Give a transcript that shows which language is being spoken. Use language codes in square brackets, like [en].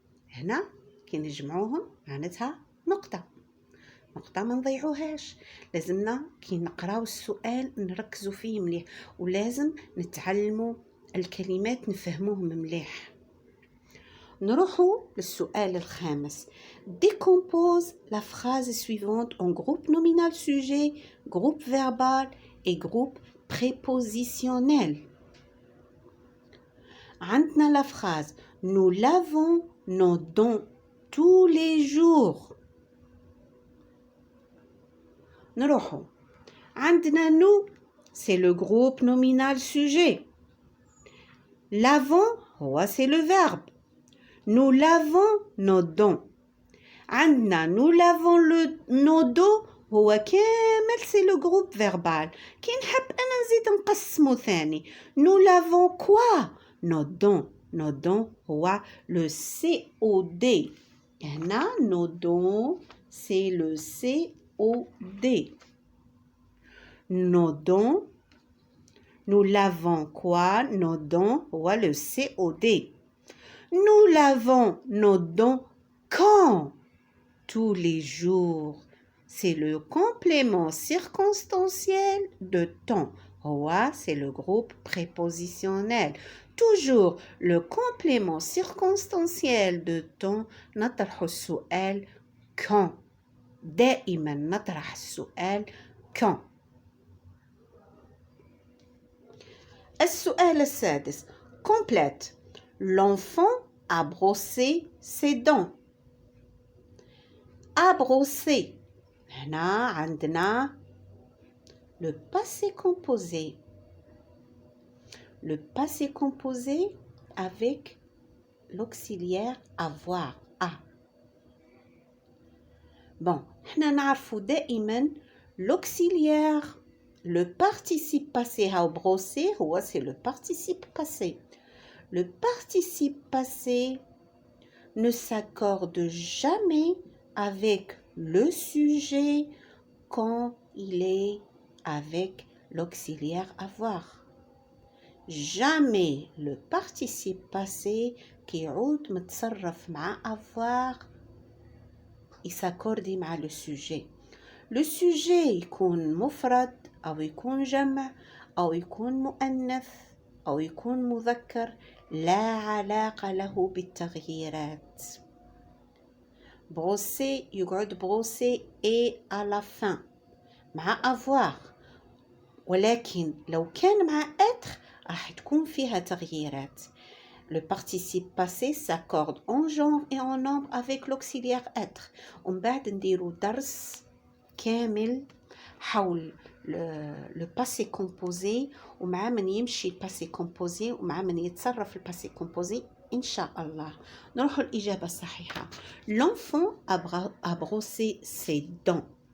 [ar] هنا كي نجمعوهم معناتها نقطة ما نضيعوهاش. لازمنا كي نقراو السؤال نركزوا فيه مليح، ولازم نتعلموا الكلمات نفهموهم مليح. نروحوا للسؤال الخامس. [fr] Décompose la phrase suivante en groupe nominal sujet, groupe verbal et groupe prépositionnel. [ar] عندنا [fr] la phrase nous lavons nos dents tous les jours. [ar] نروحوا عندنا [fr] nous c'est le groupe nominal sujet. Lavons [ar] هو [fr] c'est le verbe. Nous lavons nos dents. [ar] عندنا [fr] nous lavons nos dents [ar] هو كامل [fr] c'est le groupe verbal. [ar] كي نحب أنا نزيد نقسمه ثاني. [fr] Nous lavons quoi? Nos dents. Nos dents [ar] هو [fr] le COD. [ar] هنا [fr] nos dents c'est le COD. Nos dents. Nous lavons quoi? Nos dents [ar] هو [fr] le COD. Nous lavons nos dents quand? Tous les jours. C'est le complément circonstanciel de temps. [ar] هو [fr] c'est le groupe prépositionnel. Toujours le complément circonstanciel de temps. [ar] نطرح السؤال quand. دائما نطرح السؤال quand. السؤال السادس. [fr] Complète. L'enfant a brossé ses dents. A brossé. هنا عندنا le passé composé. Le passé composé avec l'auxiliaire avoir. A. [ar] Bon, احنا نعرفوا دائما l'auxiliaire [fr] Le participe passé au brosser, c'est le participe passé. Le participe passé ne s'accorde jamais avec le sujet quand il est avec l'auxiliaire avoir. Jamais le participe passé qui [ar] يعود متصرف مع [fr] avoir [ar] يساكوردي مع [fr] le sujet. [ar] Le sujet يكون مفرد أو يكون جمع أو يكون مؤنث أو يكون مذكر لا علاقة له بالتغييرات. brosser يقعد brosser [fr] et à la fin [ar] مع avoir، ولكن لو كان مع être راح تكون فيها تغييرات. [fr] Le participe passé s'accorde en genre et en nombre avec l'auxiliaire être. [ar] ومن بعد نديرو درس كامل حول le passé composé ومع من يمشي الباسي كومبوزي ومع من يتصرف الباسي كومبوزي إن شاء الله. نروح الإجابة الصحيحة. [fr] L'enfant a brossé ses dents.